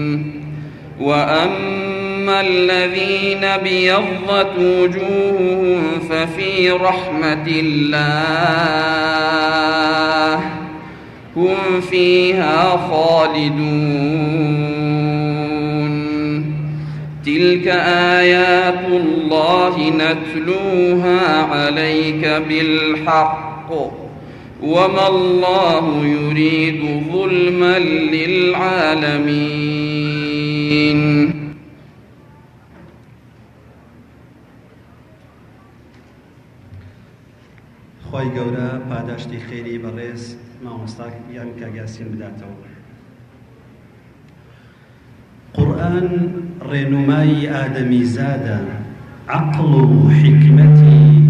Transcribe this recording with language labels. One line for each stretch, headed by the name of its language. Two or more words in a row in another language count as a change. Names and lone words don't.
Arabic: وأما الذين ابيضت وجوههم ففي رحمة الله هم فيها خالدون. تلك آيات الله نتلوها عليك بالحق وما الله يريد ظلما للعالمين.
Central Kurdish: خۆی گەورە پاداشتی خێری بەڕێز مامۆستاک یان کاگاسین بداتەوە. قورئان ڕێنمایی ئادەمی زادە عەقڵ و حیکمەتی.